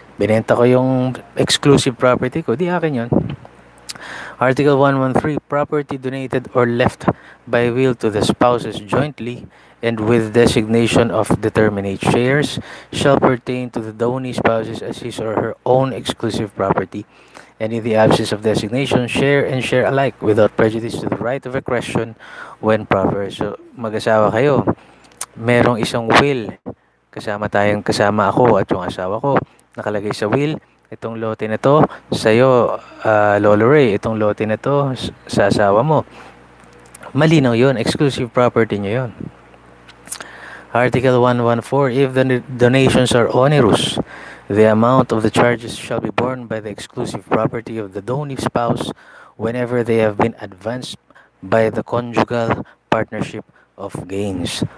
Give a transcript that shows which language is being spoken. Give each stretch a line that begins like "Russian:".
Filipino: Binenta ko yung exclusive property ko, di akin yun.
English: Article 113, property donated or left by will to the spouses jointly and with designation of determinate shares shall pertain to the donee spouses as his or her own exclusive property, and in the absence of designation, share and share alike without prejudice to the right of accretion when proper.
Filipino: So, mag-asawa kayo, merong isang will, kasama ako at yung asawa ko, nakalagay sa will, itong lote na to sa'yo, Lolo Ray, itong lote na to sa asawa mo. Malinaw yun, exclusive property nyo yun.
English: Article 114, if the donations are onerous, the amount of the charges shall be borne by the exclusive property of the donee spouse whenever they have been advanced by the conjugal partnership of gains.